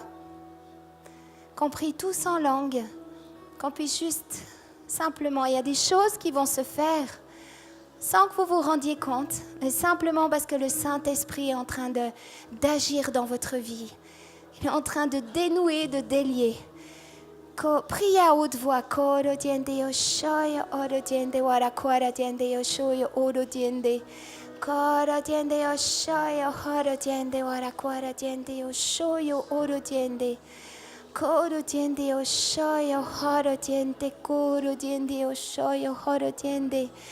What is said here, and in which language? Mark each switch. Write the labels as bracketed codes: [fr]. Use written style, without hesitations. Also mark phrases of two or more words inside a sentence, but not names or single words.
[fr] Qu'on prie tous en langue, qu'on puisse juste simplement, il y a des choses qui vont se faire sans que vous vous rendiez compte, mais simplement parce que le Saint-Esprit est en train d'agir dans votre vie. Il est en train de dénouer, de délier. Priez à haute voix. Koro diende yoshoyo, oro diende warakwara diende yoshoyo, oro diende. Koro diende yoshoyo, oro diende warakwara diende yoshoyo, oro diende. Koro diende yoshoyo, oro diende, koro diende yoshoyo, oro diende.